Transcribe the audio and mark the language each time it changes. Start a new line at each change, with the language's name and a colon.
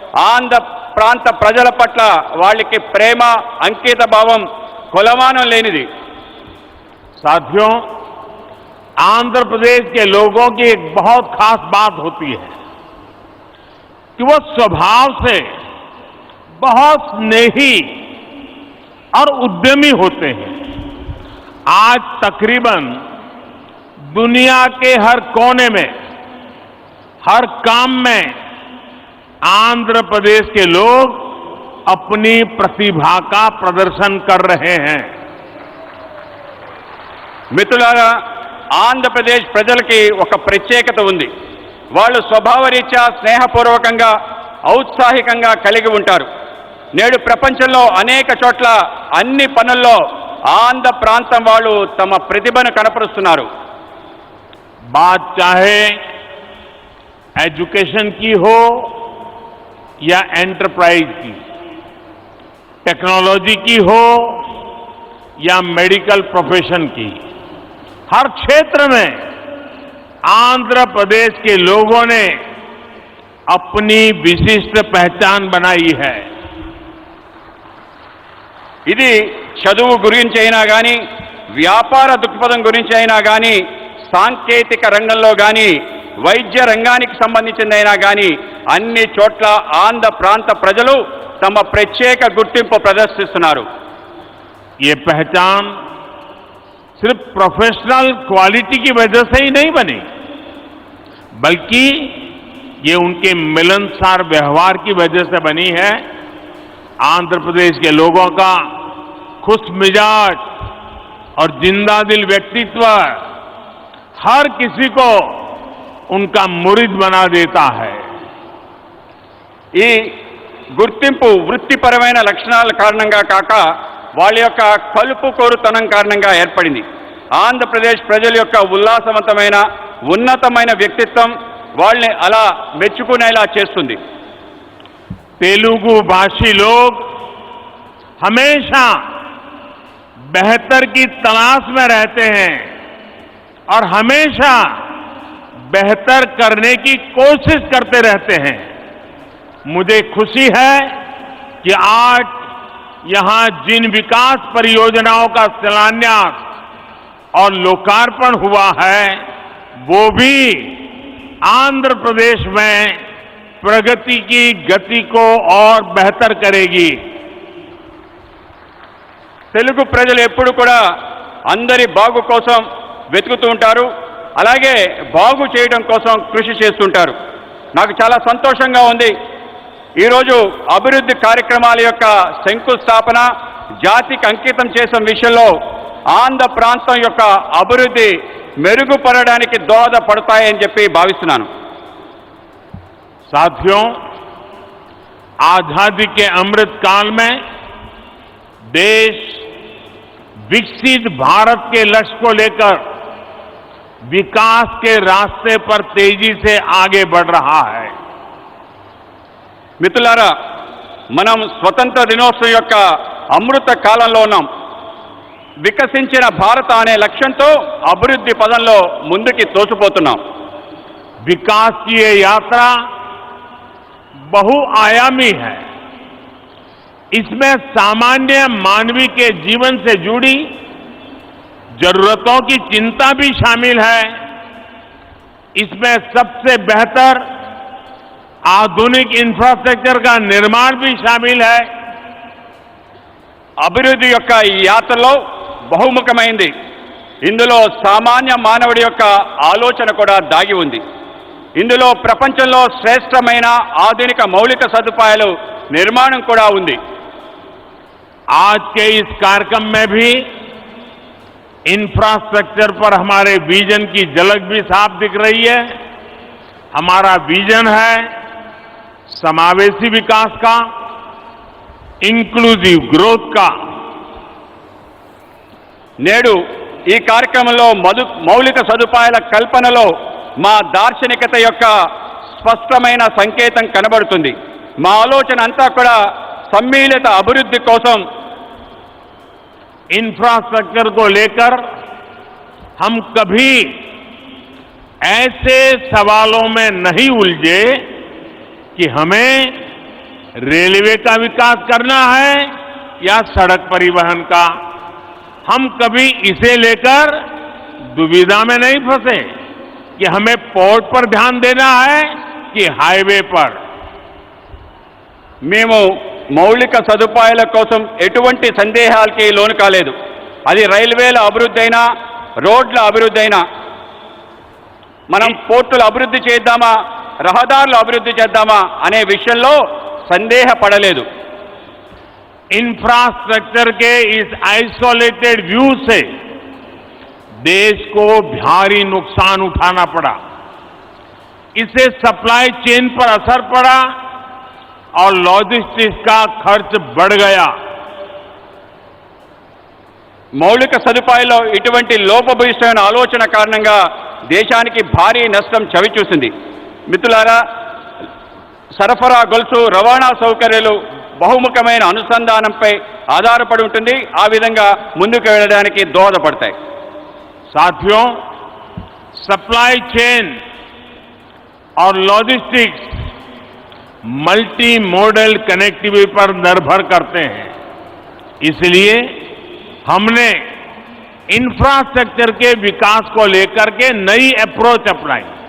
Telugu: ఆంధ్ర ప్రాంత ప్రజల పట్ల వాళ్ళకి ప్రేమ అంకిత భావం కొలమానం లేనిది.
Hindi: साथियों, आंध्र प्रदेश के लोगों की एक बहुत खास बात होती है कि वो स्वभाव से बहुत स्नेही और उद्यमी होते हैं। आज तकरीबन दुनिया के हर कोने में, हर काम में आंध्र प्रदेश के लोग अपनी प्रतिभा का प्रदर्शन कर रहे हैं।
Telugu: మిత్రులారా, ఆంధ్రప్రదేశ్ ప్రజలకి ఒక ప్రత్యేకత ఉంది. వాళ్ళు స్వభావరీత్యా స్నేహపూర్వకంగా ఔత్సాహికంగా కలిగి ఉంటారు. నేడు ప్రపంచంలో అనేక చోట్ల అన్ని పనుల్లో ఆంధ్ర ప్రాంతం వాళ్ళు తమ ప్రతిభను కనపరుస్తున్నారు.
Hindi: बात चाहे एजुकेशन की हो या एंटरप्राइज की, टेक्नोलॉजी की हो या मेडिकल प्रोफेशन की, हर क्षेत्र में आंध्र प्रदेश के लोगों ने अपनी विशिष्ट पहचान बनाई है।
Telugu: ఇది చదువు గురించి అయినా కానీ, వ్యాపార దృక్పథం గురించి అయినా కానీ, సాంకేతిక రంగంలో కానీ, వైద్య రంగానికి సంబంధించిందైనా కానీ అన్ని చోట్ల ఆంధ్ర ప్రాంత ప్రజలు తమ ప్రత్యేక గుర్తింపు ప్రదర్శిస్తున్నారు.
Hindi: ये पहचान सिर्फ प्रोफेशनल क्वालिटी की वजह से ही नहीं बनी, बल्कि ये उनके मिलनसार व्यवहार की वजह से बनी है। आंध्र प्रदेश के लोगों का खुश मिजाज और जिंदादिल व्यक्तित्व हर किसी को उनका मुरीद बना देता है।
Telugu: ఈ గుర్తింపు వృత్తిపరమైన లక్షణాల కారణంగా కాక వాళ్ళ యొక్క కలుపు కోరుతనం కారణంగా ఏర్పడింది. ఆంధ్రప్రదేశ్ ప్రజల యొక్క ఉల్లాసవంతమైన ఉన్నతమైన వ్యక్తిత్వం వాళ్ళని అలా మెచ్చుకునేలా చేస్తుంది.
Hindi: तेलुगु भाषी लोग हमेशा बेहतर की तलाश में रहते हैं और हमेशा बेहतर करने की कोशिश करते रहते हैं। मुझे खुशी है कि आज यहां जिन विकास परियोजनाओं का शिलान्यास और लोकार्पण हुआ है वो भी आंध्र प्रदेश में प्रगति की गति को और बेहतर करेगी।
Telugu: తెలుగు ప్రజలు ఎప్పుడు కూడా అందరి బాగు కోసం వెతుకుతూ ఉంటారు, అలాగే బాగు చేయడం కోసం కృషి చేస్తుంటారు. నాకు చాలా సంతోషంగా ఉంది. ఈరోజు అభివృద్ధి కార్యక్రమాల యొక్క శంకుస్థాపన జాతికి అంకితం చేసిన విషయంలో ఆంధ్ర ప్రాంతం యొక్క అభివృద్ధి మెరుగుపడడానికి దోహదపడతాయని చెప్పి భావిస్తున్నాను.
Hindi: साथियों, आजादी के अमृत काल में देश विकसित भारत के लक्ष्य को लेकर विकास के रास्ते पर तेजी से आगे बढ़ रहा है.
Telugu: మిత్రులారా, మనం స్వతంత్ర దినోత్సవం యొక్క అమృత కాలంలో ఉన్నాం. వికసించిన భారత అనే లక్ష్యంతో అభివృద్ధి పదంలో ముందుకి తోసిపోతున్నాం.
Hindi: विकास की ये यात्रा बहुआयामी है. इसमें सामान्य मानवी के जीवन से जुड़ी जरूरतों की चिंता भी शामिल है. इसमें सबसे बेहतर आधुनिक इंफ्रास्ट्रक्चर का निर्माण भी शामिल है.
Telugu: అభివృద్ధి యొక్క ఈ యాత్రలో బహుముఖమైంది. ఇందులో సామాన్య మానవుడి యొక్క ఆలోచన కూడా దాగి ఉంది. ఇందులో ప్రపంచంలో శ్రేష్టమైన ఆధునిక మౌలిక సదుపాయాలు నిర్మాణం కూడా ఉంది.
Hindi: आज के इस कार्यक्रम में भी इंफ्रास्ट्रक्चर पर हमारे विजन की झलक भी साफ दिख रही है. हमारा विजन है समावेशी विकास का,
English: inclusive growth
Hindi: का.
Telugu: నేడు ఈ కార్యక్రమంలో మౌలిక సదుపాయాల కల్పనలో మా దార్శనికత యొక్క స్పష్టమైన సంకేతం కనబడుతుంది. మా ఆలోచన అంతా కూడా सम्मिलित अभिवृद्धि कोसम
Hindi: इंफ्रास्ट्रक्चर को लेकर हम कभी ऐसे सवालों में नहीं उलझे कि हमें रेलवे का विकास करना है या सड़क परिवहन का. हम कभी इसे लेकर दुविधा में नहीं फंसे कि हमें पोर्ट पर ध्यान देना है कि हाईवे पर.
Telugu: మేము మౌలిక సదుపాయాల కోసం ఎటువంటి సందేహాలకి లోను కాలేదు. అది రైల్వేల అభివృద్ధి అయినా, రోడ్ల అభివృద్ధి అయినా, మనం పోర్టుల అభివృద్ధి చేద్దామా, రహదారుల అభివృద్ధి చేద్దామా అనే విషయంలో సందేహపడలేదు.
Hindi: इंफ्रास्ट्रक्चर के इस आइसोलेटेड व्यू से देश को भारी नुकसान उठाना पड़ा. इससे सप्लाई चेन पर असर पड़ा और लॉजिस्टिक्स का खर्च बढ़ गया.
Telugu: మౌలిక సదుపాయాల్లో ఇటువంటి లోపభూయిష్టమైన ఆలోచన కారణంగా దేశానికి భారీ నష్టం చవిచూసింది. మిత్రులారా, సరఫరా గొలుసు, రవాణా సౌకర్యాలు బహుముఖమైన అనుసంధానంపై ఆధారపడి ఉంటుంది. ఆ విధంగా ముందుకు వెళ్ళడానికి దోహదపడతాయి.
Hindi: साथियों, सप्लाई चेन और लॉजिस्टिक्स मल्टी मॉडल कनेक्टिविटी पर निर्भर करते हैं. इसलिए हमने इंफ्रास्ट्रक्चर के विकास को लेकर के नई अप्रोच अपनाई.